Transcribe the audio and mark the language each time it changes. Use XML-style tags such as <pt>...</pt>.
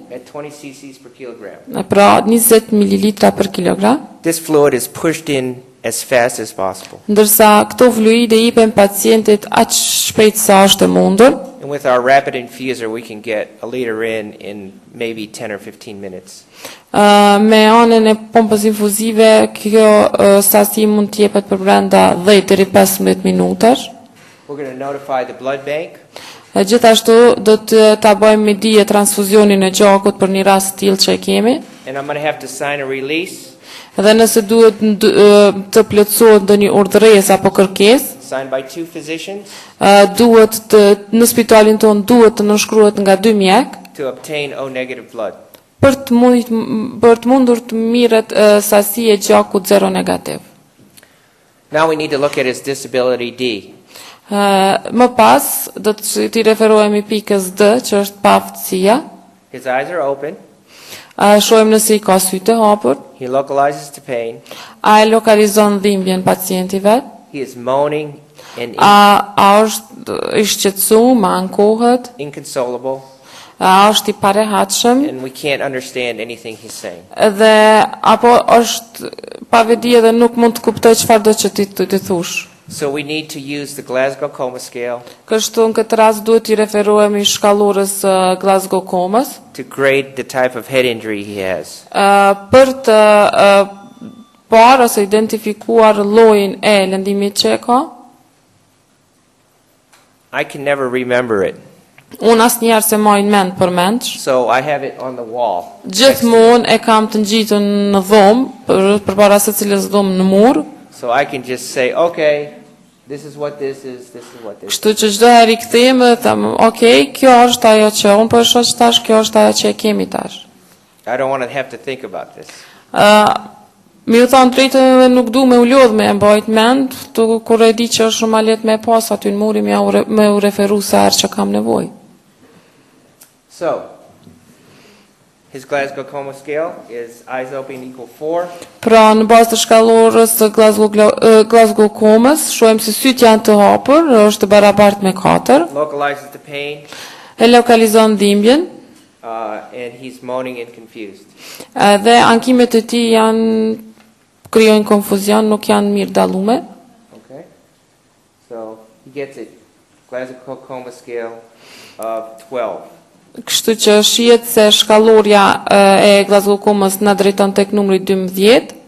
<en>At 20 cc's per kilogram.</en> <sq>pra 20 ml për kilogram.</sq> <en>This fluid is pushed in as fast as possible.</en> <sq>Ndërsa këto fluide ipen pacientit aq shpejt sa është e mundur.</sq> <en>And with our rapid infuser, we can get a liter in maybe 10 or 15 minutes.</en> <sq>Me anën e pompës infuzive, kjo sasi mund të jepet për brenda 10 deri 15 minutash.</sq> <en>We're going to notify the blood bank.</en> <sq>Gjithashtu do të ta bëjmë me dije transfuzionin e gjakut për një rast tillë që e kemi.</sq> <en>And I'm going to have to sign a release.</en> <sq>Dhe nëse duhet të plotësohet ndonjë urdhëresë apo kërkesë,</sq> <en>Signed by 2 physicians.</en> <sq>Duhet në spitalin ton duhet të nënshkruhet nga 2 mjek</sq> <en>To obtain O negative blood.</en> <sq>për të mundur të mirret sasi e gjakut 0 negativ.</sq> <en>Now we need to look at his disability D.</en> <sq>Më pas do të t'i referohemi pikës D, që është paaftësia.</sq> <en>His eyes are open.</en> <sq>Shohim nëse i ka sytë e hapur.</sq> <en>He localizes the pain.</en> <sq>A e lokalizon dhimbjen pacienti vet?</sq> <en>He is moaning and</en> <sq>A është i shqetësuar, ma ankohet?</sq> <en>inconsolable.</en> <sq>A është i parehatshëm?</sq> <en>And we can't understand anything he's saying.</en> <sq>Dhe apo është pa vedi dhe nuk mund të kuptoj çfarë do që ti të thush.</sq> <en>So we need to use the Glasgow Coma Scale</en> <sq>Kështu në këtë rast duhet t'i referohemi shkallurës Glasgow Comës</sq> <en>to grade the type of head injury he has.</en> <sq>për të parë ose identifikuar llojin e lëndimit që e ka.</sq> <en>I can never remember it.</en> <sq>Unë asnjëherë se mojnë mend për mendsh.</sq> <en>So I have it on the wall.</en> <sq>Gjithmonë e kam të ngjitën në dhomë, përpara se cilës dhomë në mur.</sq> <en>So I can just say, okay, this is what this is, this is what this is.</en> <sq>Kështu që çdo herë i kthehem dhe them, okay, kjo është ajo që unë po e shoh tash, kjo është ajo që e kemi tash.</sq> <en>I don't want to have to think about this.</en> <sq>Mi u thonë drejtën dhe nuk du me u lodh me e mbajt mend, kur e di që është shumë alet me pas aty në muri me u referu sa herë që kam nevoj.</sq> <en>So, his Glasgow Coma Scale is eyes open equal 4.</en> <sq>Pra në bazë të shkallorës të Glasgow Comës, shohim se sytë janë të hapur, është barabart me 4.</sq> <en>Localizes the pain,</en> <sq>E lokalizon dhimbjen,</sq> <en>and he's moaning and confused.</en> <sq>dhe ankimet e tij krijojnë konfuzion, nuk janë mirë dallume.</sq> <en>Okay? So, he gets it. Glasgow Coma Scale of 12.</en> <sq>Kështu që shihet se shkallorja e Glasgow Comës na drejton tek numri 12,</sq>